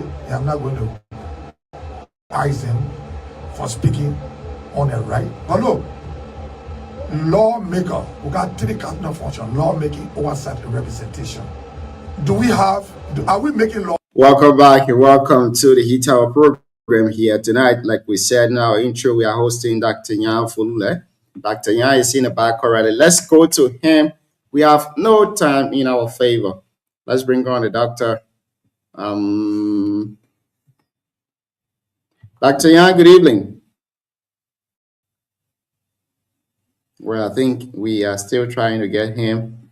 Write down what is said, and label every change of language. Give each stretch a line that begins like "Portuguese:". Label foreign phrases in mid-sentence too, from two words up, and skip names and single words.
English: And I'm not going to advise them for speaking on their right. But look, lawmaker, we got 3 cardinal functions: lawmaking, oversight, and representation. Are we making law? Welcome back and welcome to the Heat Tower program here tonight. Like we said in our intro, we are hosting Dr. Jan Fulule. Dr. Jan is in the back already. Let's go to him. We have no time in our favor. Let's bring on the doctor. Dr. Jan, good evening. Well, I think we are still trying to get him.